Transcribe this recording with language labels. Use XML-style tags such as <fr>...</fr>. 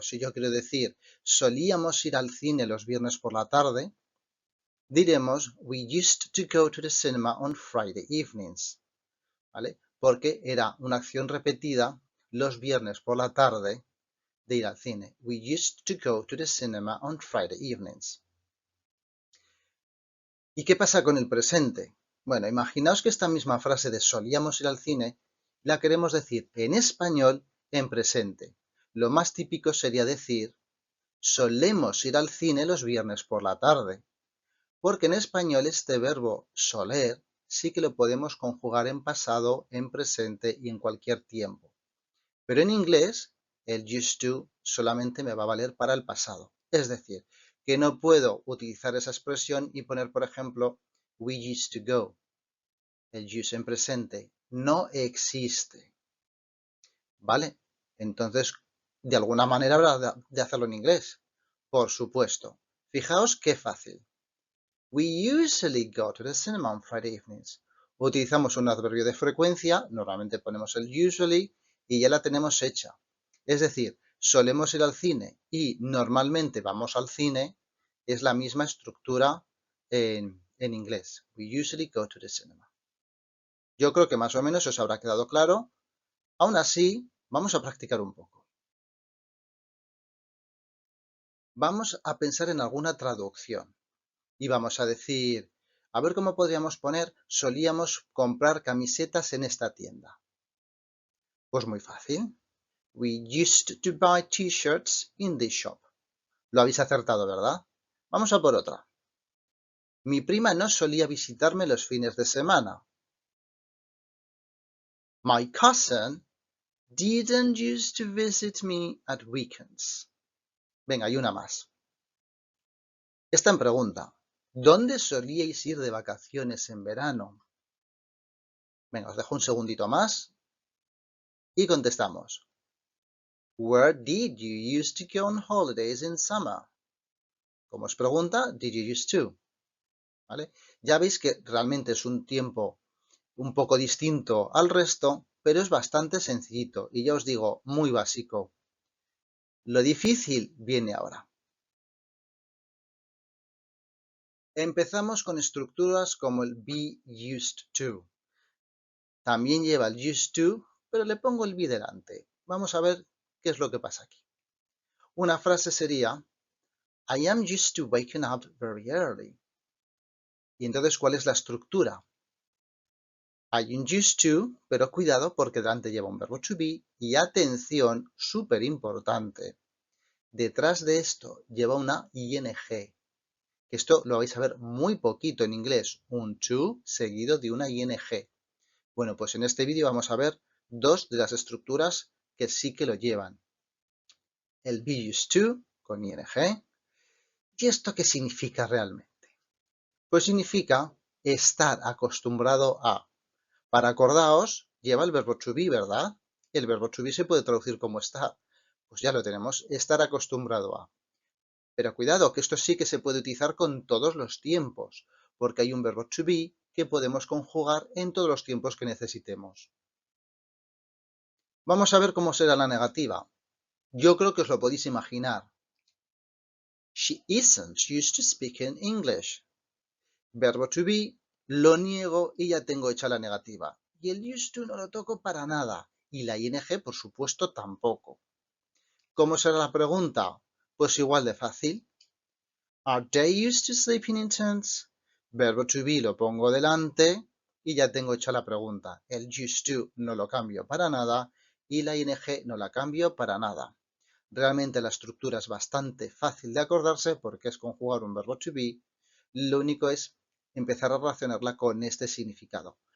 <es>Si yo quiero decir, solíamos ir al cine los viernes por la tarde, diremos,</es> <en>we used to go to the cinema on Friday evenings.</en> <es>¿Vale? Porque era una acción repetida los viernes por la tarde de ir al cine.</es> <en>We used to go to the cinema on Friday evenings.</en> <es>¿Y qué pasa con el presente? Bueno, imaginaos que esta misma frase de solíamos ir al cine la queremos decir en español en presente. Lo más típico sería decir solemos ir al cine los viernes por la tarde, porque en español este verbo soler sí que lo podemos conjugar en pasado, en presente y en cualquier tiempo. Pero en inglés el used to solamente me va a valer para el pasado. Es decir, que no puedo utilizar esa expresión y poner, por ejemplo, we used to go. El use en presente no existe. ¿Vale? Entonces, de alguna manera habrá de hacerlo en inglés. Por supuesto. Fijaos qué fácil.</es> <en>We usually go to the cinema on Friday evenings.</en> <es>Utilizamos un adverbio de frecuencia, normalmente ponemos el usually y ya la tenemos hecha. Es decir, solemos ir al cine y normalmente vamos al cine, es la misma estructura en inglés.</es> <en>We usually go to the cinema.</en> <es>Yo creo que más o menos os habrá quedado claro. Aún así, vamos a practicar un poco. Vamos a pensar en alguna traducción y vamos a decir, a ver cómo podríamos poner, solíamos comprar camisetas en esta tienda. Pues muy fácil.</es> <en>We used to buy t-shirts in this shop.</en> <es>Lo habéis acertado, ¿verdad? Vamos a por otra. Mi prima no solía visitarme los fines de semana.</es> <en>My cousin didn't used to visit me at weekends.</en> <es>Venga, hay una más. Esta en pregunta. ¿Dónde solíais ir de vacaciones en verano? Venga, os dejo un segundito más y contestamos.</es> <en>Where did you used to go on holidays in summer?</en> <es>Como os pregunta, did you used to? ¿Vale? Ya veis que realmente es un tiempo un poco distinto al resto, pero es bastante sencillito y ya os digo, muy básico. Lo difícil viene ahora. Empezamos con estructuras como el be used to. También lleva el used to, pero le pongo el be delante. Vamos a ver qué es lo que pasa aquí. Una frase sería,</es> <en>I am used to waking up very early.</en> <es>Y entonces, ¿cuál es la estructura? Hay un used to, pero cuidado porque delante lleva un verbo to be y atención, súper importante. Detrás de esto lleva una ing. Esto lo vais a ver muy poquito en inglés, un to seguido de una ing. Bueno, pues en este vídeo vamos a ver dos de las estructuras que sí que lo llevan. El be used to con ing. ¿Y esto qué significa realmente? Pues significa estar acostumbrado a. Para acordaos, lleva el verbo to be, ¿verdad? El verbo to be se puede traducir como estar. Pues ya lo tenemos, estar acostumbrado a. Pero cuidado, que esto sí que se puede utilizar con todos los tiempos, porque hay un verbo to be que podemos conjugar en todos los tiempos que necesitemos. Vamos a ver cómo será la negativa. Yo creo que os lo podéis imaginar.</es> <en>She isn't used to speaking English.</en> <es>Verbo to be, lo niego y ya tengo hecha la negativa. Y el used to no lo toco para nada. Y la ing, por supuesto, tampoco. ¿Cómo será la pregunta? Pues igual de fácil.</es> <en>Are they used to sleeping in tents?</en> <es>Verbo to be lo pongo delante y ya tengo hecha la pregunta. El used to no lo cambio para nada y la ing no la cambio para nada. Realmente la estructura es bastante fácil de acordarse porque es conjugar un verbo to be. Lo único es empezar a relacionarla con este significado.</es>